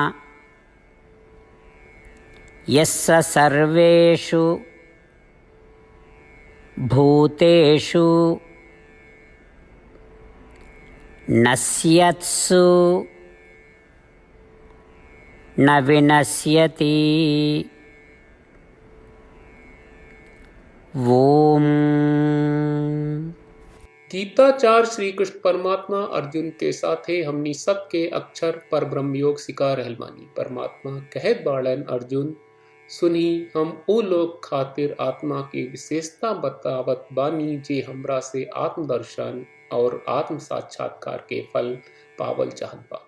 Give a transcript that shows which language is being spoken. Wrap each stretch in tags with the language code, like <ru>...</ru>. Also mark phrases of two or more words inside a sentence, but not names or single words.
<sa>यस्य सर्वेषु भूतेषु नश्यत्सु न विनश्यति। ओम।</sa> <bho>गीताचार्य श्री कृष्ण परमात्मा अर्जुन के साथे हमनी सबके अक्षर पर ब्रह्म योग सिखा रहल बानी। परमात्मा कहत बाड़न, अर्जुन सुनी, हम ओ लोग खातिर आत्मा की विशेषता बतावत बानी जे हमरा से आत्मदर्शन और आत्म साक्षात्कार के फल पावल चाहत बा।</bho>